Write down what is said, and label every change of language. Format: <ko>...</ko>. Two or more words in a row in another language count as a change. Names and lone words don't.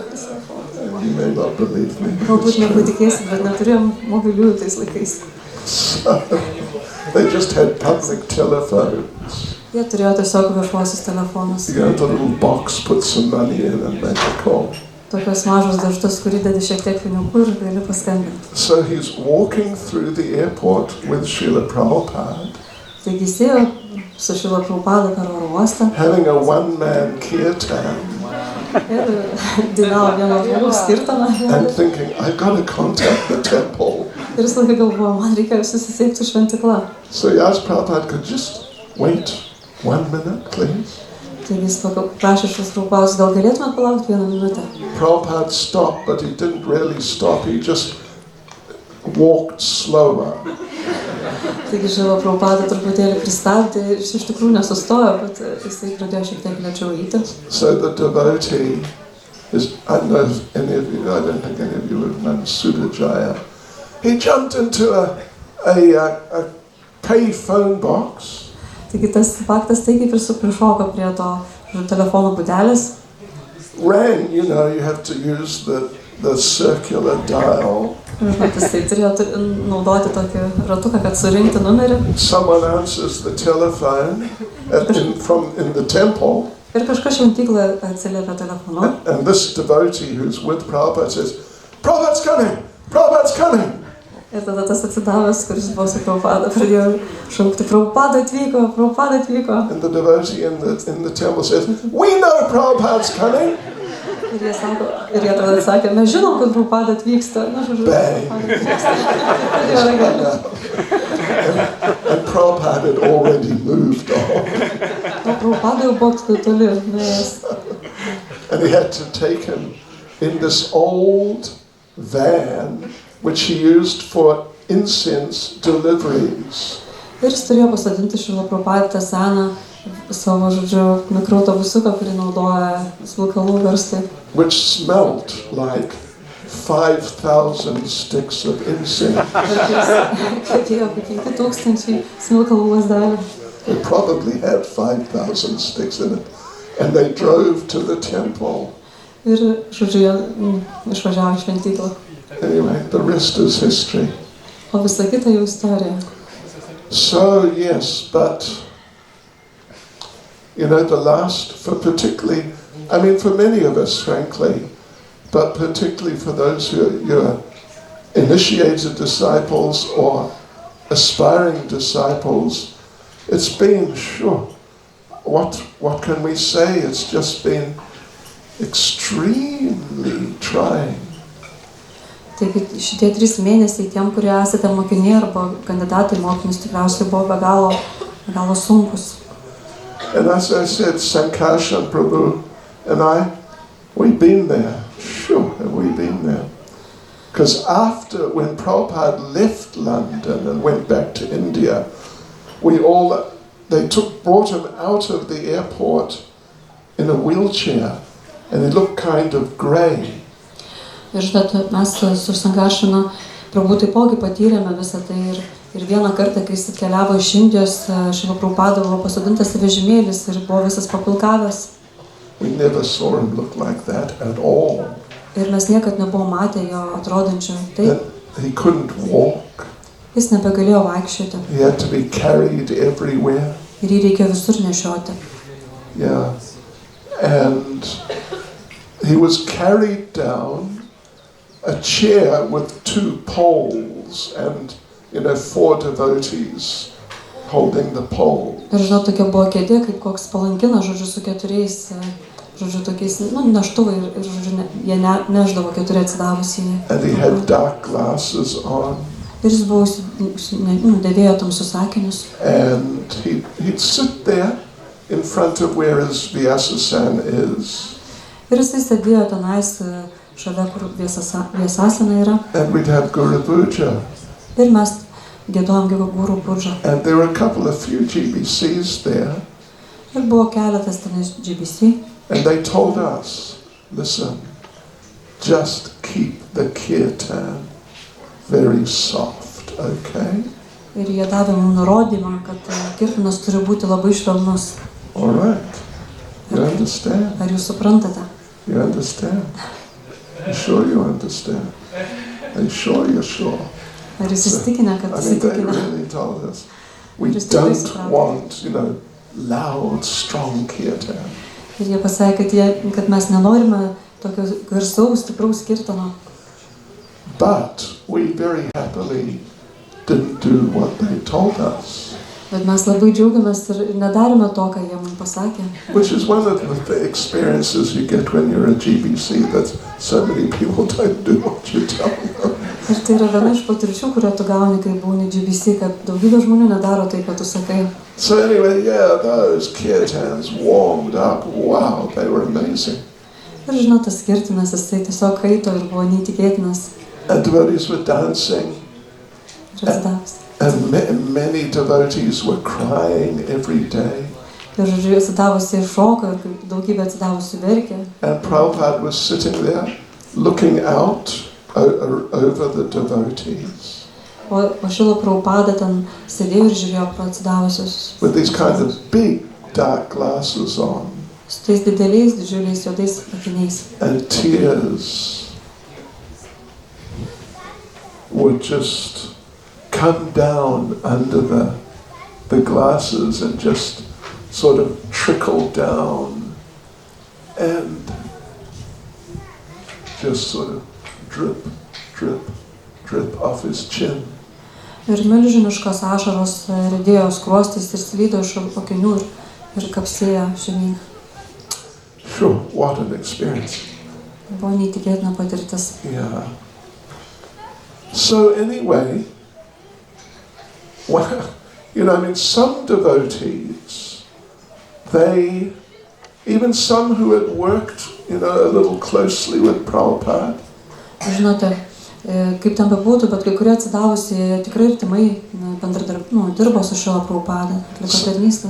<en>You may not believe me.</en> <lt>Galbūt nepatikėsit, bet neturėjo mobiliųjų tais laikais.</lt> <en>So, they just had public telephones.</en> <lt>Jie turėjo tiesiog viešuosius telefonus.</lt> <en>You go into a little box, put some money in and make a call.</en> <lt>Tokios mažos dažtos, kurį dedi šiek tiek pinigų ir gali paskambinti.</lt> <en>So he's walking through the airport with Srila Prabhupada,</en> <lt>Taigi jis ėjo su Šrila Prabhupada per oro uostą</lt> <en>having a one-man kirtan</en> <lt>ir dainavo vieno žmogaus kirtaną.</lt> <en>and thinking, I've got to contact the temple.</en> <lt>Ir jis laikai galvojo, man reikia susisiekti su šventykla.</lt> <en>So he asked Prabhupada, could you just wait 1 minute, please?</en> <lt>Taigi jis prašė Šrilos Prabhupados, gal galėtumėt palaukti 1 minutę?</lt> <en>Prabhupada stopped, but he didn't really stop. He just walked slower.</en> <lt>Taigi Šrila Prabhupada truputėlį pristabdė ir iš tikrųjų nesustojo, bet jisai pradėjo šiek tiek lėčiau eiti.</lt> <en>So the devotee is, I don't know if any of you, I don't think any of you have known Sudajaya. He jumped into a pay phone box.</en> <lt>Taigi tas faktas tai kaip ir suprišoko prie to telefono būdelės.</lt> <en>Rang, you have to use the circular dial.</en> <lt>Žinot, jisai turėjo naudoti tokį ratuką, kad surinkti numerį.</lt> <en>Someone answers the telephone in the temple.</en> <lt>Ir kažkas šventykloje atsiliepia telefonu.</lt> <en>And this devotee who's with Prabhupada says, Prabhupada's coming! Prabhupada's coming!</en> <lt>Ir tada tas atsidavęs, kuris buvo su Prabhupada, pradėjo šaukti, Prabhupada atvyko, Prabhupada atvyko.</lt> <en>And the devotee in the temple says, we know Prabhupada's coming!</en> <lt>Ir jie tada sakė, mes žinom, kad Prabhupada atvyksta. Na, žodžiu,</lt> <en>and Prabhupada had already moved on.</en> <lt>O Prabhupada jau buvo toli nuėjęs.</lt> <en>And he had to take him in this old van which he used for incense deliveries.</en> <lt>Ir jis turėjo pasadinti Šrila Prabhupadą tą seną savo, žodžiu, mikroautobusiuką, kurį naudoja smilkalų verslai.</lt> <en>Which smelled like 5,000 sticks of incense.</en> <lt>Atėjo kaip 5,000 smilkalų lazdelių.</lt> <en>They probably had 5,000 sticks in it. And they drove to the temple.</en> <lt>Ir, žodžiu, jie išvažiavo į šventyklą.</lt> <en>Anyway, the rest is history.</en> <lt>O visa kita jau istorija.</lt> <en>So, yes, but, the last, for many of us, frankly, but particularly for those who are initiated disciples or aspiring disciples, it's been, what can we say? It's just been extremely trying.</en> <lt>Taigi šitie 3 mėnesiai tiem, kurie esate mokiniai arba kandidatai mokymus, tikriausiai buvo be galo sunkus.</lt> <en>And as I said, Sankarshan Prabhu and I, we've been there. Sure, have we been there? Because when Prabhupada left London and went back to India, they brought him out of the airport in a wheelchair, and he looked kind of grey.</en> <lt>Ir žinot, mes su Sankaršana Prabhu taipogi patyrėme visą tai ir vieną kartą, kai jis atkeliavo iš Indijos, Šrila Prabhupada buvo pasodintas į vežimėlis ir buvo visas papilkavęs.</lt> <en>We never saw him look like that at all.</en> <lt>Ir mes niekad nebuvom matę jo atrodančio taip.</lt> <en>He couldn't walk.</en> <lt>Jis nebegalėjo vaikščioti.</lt> <en>He had to be carried everywhere.</en> <lt>Ir jį reikia visur nešioti.</lt> <en>Yeah. And he was carried down a chair with 2 poles and 4 devotees holding the pole.</en> <lt>Ir žinot, tokia buvo kėdė, kaip koks palankinas, žodžiu, su 4, žodžiu, tokiais, neštuvai ir žodžiu, jie neždavo 4 atsidavusieji.</lt> <en>And he had dark glasses on.</en> <lt>Ir jis buvo, dėvėjo tamsius akinius.</lt> <en>And he'd sit there in front of where his Vyasasan is.</en> <lt>Ir jisai sėdėjo tenais šalia, kur Vyasasana yra.</lt> <en>And we'd have Guru Puja.</en> <lt>Ir mes giedojom Guru Puja.</lt> <en>And there were a few GBCs there.</en> <lt>Ir buvo keletas tenais GBC.</lt> <en>And they told us, listen, just keep the kirtan very soft, okay?</en> <lt>Ir jie davė mums nurodymą, kad kirtanas turi būti labai švelnus.</lt> <en>All right. You understand?</en> <lt>Ar jūs suprantate?</lt> <en>You understand? I'm sure you understand. Are you sure you're sure?</en> <lt>Ar jūs įsitikinę, kad</lt> <en>I mean, they</en> <lt>įsitikinę?</lt> <en>really told us. We Just don't always want, loud, strong kirtan.</en> <lt>Ir jie pasakė, kad mes nenorime tokio garsaus, stipraus kirtano.</lt> <en>But we very happily didn't do what they told us.</en> <lt>Bet mes labai džiaugiamės ir nedarėme to, ką jie mums pasakė.</lt> <en>Which is one of the experiences you get when you're a GBC, that so many people don't do what you tell them.</en> <lt>Ir tai yra viena iš patirčių, kurią tu gauni, kai būni GBC, kad daugybė žmonių nedaro tai, ką tu sakai.</lt> <en>So anyway, yeah, those kirtans warmed up. Wow, they were amazing.</en> <lt>Ir žinot, tas kirtinas, jisai tiesiog kaito ir buvo neįtikėtinas.</lt> <en>And devotees were dancing.</en> <lt>Ir atsidavus.</lt> <en>And many devotees were crying every day.</en> <lt>Ir žodžiu, atsidavusiai šoko ir daugybė atsidavusių verkė.</lt> <en>And Prabhupada was sitting there looking out over the devotees.</en> <lt>O Šrila Prabhupada ten sėdėjo ir žiūrėjo pro atsidavusius.</lt> <en>With these kind of big dark glasses on.</en> <lt>Su tais dideliais, didžiuliais juodais akiniais.</lt> <en>And tears would just come down under the glasses and just sort of trickle down and just sort of drip, drip, drip off his chin.</en> <lt>Ir milžiniškos ašaros riedėjo skruostais ir slydo iš akinių ir kapsėjo žemyn.</lt> <en>Sure, what an experience.</en> <lt>Buvo neįtikėtina patirtis.</lt> <en>Yeah. So anyway, well, some devotees, even some who had worked, a little closely with Prabhupada.</en> <lt>Žinote, kaip ten bebūtų, bet kai kurie atsidavusi tikrai artimai dirbo su Šrila Prabhupada, atliko tarnystės.</lt>